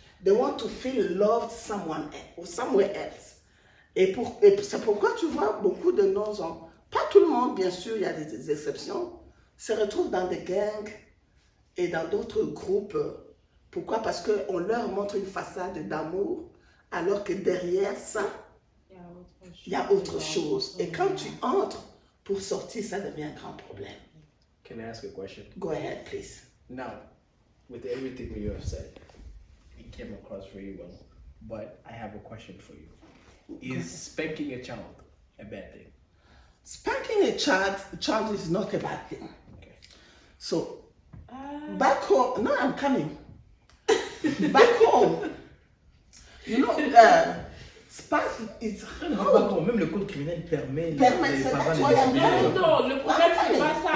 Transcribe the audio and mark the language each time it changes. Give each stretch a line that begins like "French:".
English: They want to feel loved somewhere else.
French: Et c'est pourquoi tu vois beaucoup de nos enfants, pas tout le monde, bien sûr, il y a des exceptions, se retrouvent dans des gangs et dans d'autres groupes. Pourquoi? Parce qu'on leur montre une façade d'amour, alors que derrière ça, il y a autre chose. Et quand tu entres pour sortir, ça devient un grand problème.
English: Can I ask a question? Go ahead, please. Now, with everything you have said, it came across very well. But I have a question for you. Is spanking a child a bad thing? Spanking a child is not a bad thing. Okay. So, back home, no, I'm coming. Back home, you know, spank is
French: Même le code criminel permet les parents de Non, le problème c'est pas ça.